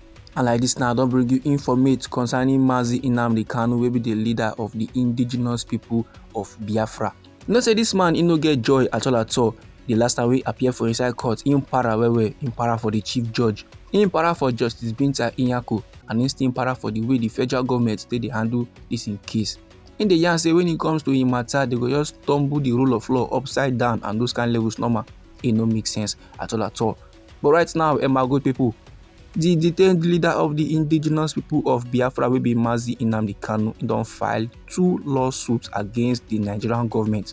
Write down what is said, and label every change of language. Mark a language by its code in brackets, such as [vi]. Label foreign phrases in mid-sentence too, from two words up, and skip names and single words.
[pcm] And like this now, I don bring you informate concerning Nnamdi Kanu, wey be the leader of the indigenous people of Biafra. You know say this man, he no get joy at all. The last time we appear for inside court, him para him para for the chief judge, him para for Justice Binta Nyako, and him still para for the way the federal government dey handle this in case. In the yarn say when it comes to him matter, they go just tumble the rule of law upside down and those kind of levels normal. It no make sense at all. But right now, my good people, the detained leader of the indigenous people of Biafra, will be Nnamdi Kanu, don file 2 lawsuits against the Nigerian government.